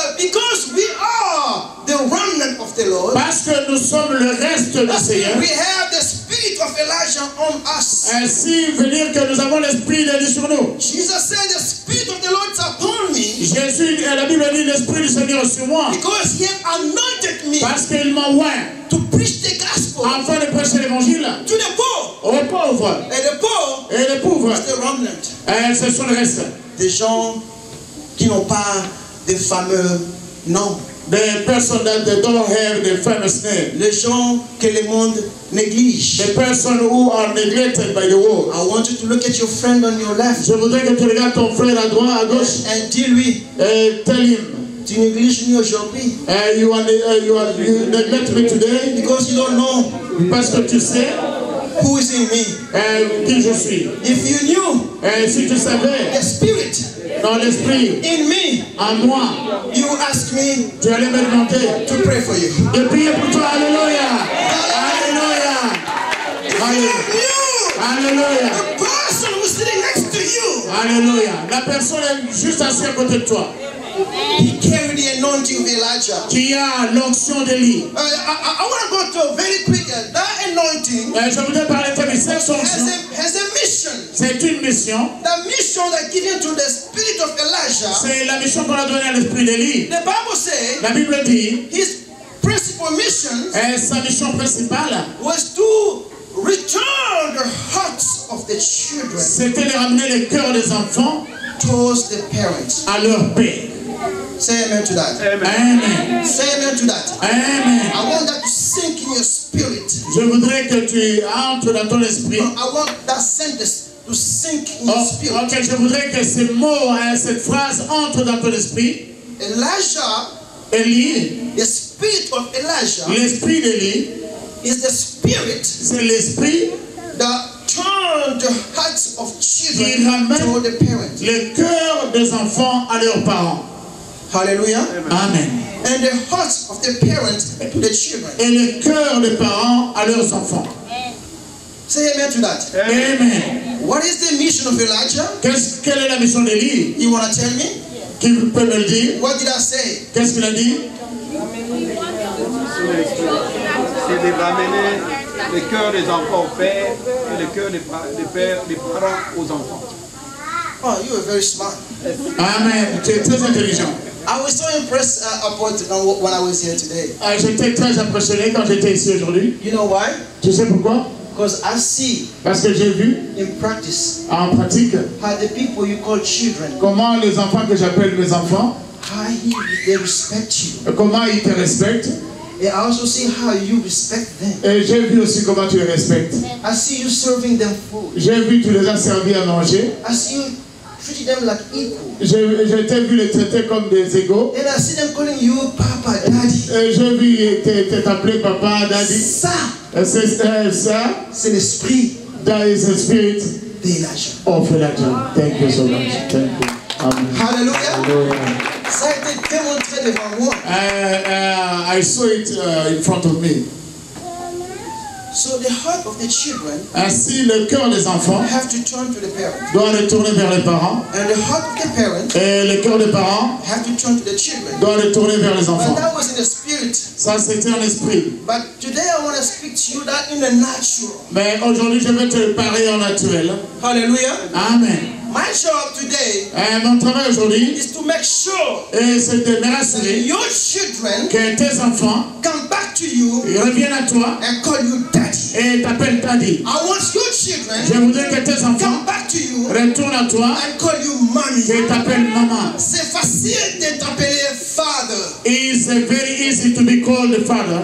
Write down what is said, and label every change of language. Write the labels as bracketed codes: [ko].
[en] Because we are the remnant of the Lord. [fr] Parce que nous sommes le reste du Seigneur. [en] We have the spirit of Elijah on us. [fr] Ainsi veut dire que nous avons l'esprit d'Élie sur nous. [en] Jesus said, the spirit of the Lord is upon me. [fr] Jésus, la Bible dit l'esprit du Seigneur est sur moi. [en] Because he anointed me [fr] Parce qu'il m'a oint [en] to preach the gospel [fr] afin de prêcher l'évangile [en] to the poor. [fr] aux pauvres. [en] And the poor [fr] Et les pauvres, [en] is the remnant. [fr] ce sont le reste. Des gens qui n'ont pas de fameux noms. Des personnes [en] that don't have the famous name. [fr] Les gens que le monde néglige. [en] The person who are neglected by the world. I want you to look at your friend on your left. [fr] Je voudrais que tu regardes ton frère à droite, à gauche. And dis-lui, [en] Tell him, [fr] tu négliges nous aujourd'hui. [en] you neglect me today. Because you don't know [fr] Parce que tu sais [en] who is in me. [fr] qui je suis. [en] If you knew [fr] Si tu savais, [en] the spirit [fr] dans l'esprit, [en] in me, [fr] en moi, [en] you ask me [fr] tu allais me demander [en] to pray for you. [fr] de prier pour toi. Alléluia. Alléluia. [en] You, Alléluia. the person who's sitting next to you, Alléluia. [fr] La personne est juste assise à côté de toi. [en] he carried the anointing of Elijah. [fr] Qui a l'onction d'Élie. [en] I want to go to very quick. That anointing [fr] Je voudrais parler de cette onction. [en] has a mission. [fr] C'est une mission. [en] The mission that given to the spirit of Elijah. [fr] C'est la mission qu'on a donnée à l'esprit d'Élie. [en] The Bible says [fr] La Bible dit, [en] his principal mission [fr] sa mission principale, [en] was to return the hearts of the children [fr] c'était de ramener les cœurs des enfants [en] towards the parents. [fr] à leur père. [en] Say amen to that. Amen. Say amen to that. Amen. I want that to sink in your spirit. [fr] Je voudrais que tu entres dans ton esprit. [en] I want that sentence to sink in your spirit. [fr] Ok, je voudrais que ces mots, cette phrase entre dans ton esprit. [en] Elijah, [fr] Élie, [en] the spirit of Elijah, [fr] l'esprit d'Élie, [en] is the spirit [fr] c'est l'esprit [en] that turned the hearts of [fr] qui [en] children [fr] ramène [en] toward the parents. [fr] les cœurs des enfants à leurs parents. Hallelujah. Amen. [en] And the hearts of the parents to the children. [fr] Et les cœurs des parents à leurs enfants. [en] Say amen to that. Amen. What is the mission of Elijah? [fr] Quelle est la mission d'Élie? [en] You want to tell me? [fr] Qui peut me le dire? [en] What did I say? [fr] Qu'est-ce qu'il a dit? C'est de ramener le cœur des enfants au père et le cœur des parents aux enfants. [en] Oh, you are very smart. [fr] Amen. Tu es très intelligent. [en] I was so impressed when I was here today. [fr] J'étais très impressionné quand j'étais ici aujourd'hui. [en] You know why? [fr] Tu sais pourquoi? [en] Because I see [fr] Parce que j'ai vu [en] in practice [fr] en pratique [en] how the people you call children, [fr] comment les enfants que j'appelle mes enfants, [en] how they respect you. [fr] comment ils te respectent. [en] And I also see how you respect them. [fr] Et j'ai vu aussi comment tu les respectes. [en] I see you serving them food. [fr] J'ai vu que tu les as servis à manger. [en] I see you treating them like equal. [fr] J'ai vu les traiter comme des égaux. [en] And I see them calling you Papa, Daddy. [fr] Et j'ai vu t'appeler papa, daddy. Ça, C'est l'esprit [en] that is the spirit [fr] d'Elijah. [en] of Elijah. Thank you so much. Thank you. Amen. Hallelujah. Hallelujah. [fr] Ça a été démontré devant moi. [en] I saw it in front of me. So the heart of the children [fr] Ainsi, le cœur des enfants [en] have to turn to the parents. [fr] doit retourner vers les parents. [en] And the heart of the parents [fr] Et le cœur des parents [en] have to turn to the children. [fr] doit retourner vers les [en] But [fr] enfants. [en] that was in the spirit. [fr] Ça, c'était un esprit. [en] But today I want to speak teach you that in the natural. [fr] Mais aujourd'hui, je vais te parler en naturel. Hallelujah. Amen. [en] My job today [fr] Mon travail aujourd'hui, [en] is to make sure [fr] c'est de me [en] that [fr] rassurer [en] your children [fr] que tes enfants [en] come back to you [fr] reviennent à toi [en] and call you daddy. [fr] et t'appellent daddy. [en] I want your [fr] Je [en] children [fr] voudrais que tes enfants [en] come back to you [fr] retournent à toi [en] and call you mommy. [fr] et t'appellent maman. C'est facile de t'appeler father. [en] It's very easy to be called the father.